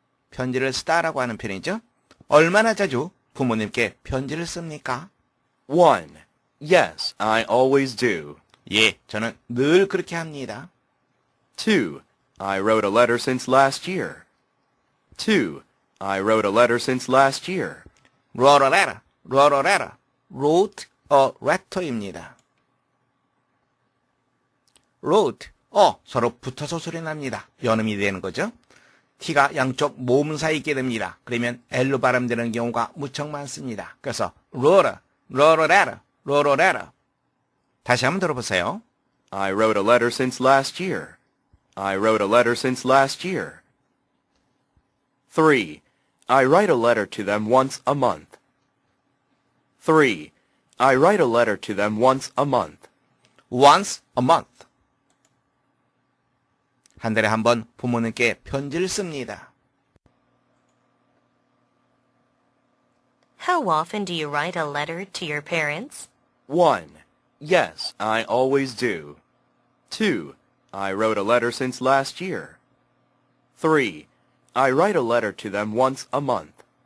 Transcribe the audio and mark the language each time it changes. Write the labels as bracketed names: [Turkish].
[Korean] 편지를 쓰다라고 하는 표현이죠. 얼마나 자주 부모님께 편지를 씁니까? [English] 1. Yes, I always do. [Korean] 예, 저는 늘 그렇게 합니다. [English] 2. I wrote a letter since last year. 2. I wrote a letter since last year. Wrote a letter. Wrote a letter. Wrote a letter [Korean] 입니다. wrote, 서로 붙어서 소리 납니다. 연음이 되는 거죠. T가 양쪽 모음사에 있게 됩니다. 그러면 L로 발음되는 경우가 무척 많습니다. 그래서 [English] wrote a letter, wrote a letter. [Korean] 다시 한번 들어보세요. [English] I wrote a letter since last year. I wrote a letter since last year. 3. I write a letter to them once a month. 3. I write a letter to them once a month. Once a month. [Korean] 한 달에 한 번 부모님께 편지를 씁니다. [English] How often do you write a letter to your parents? 1. Yes, I always do. 2. I wrote a letter since last year. 3. I write a letter to them once a month.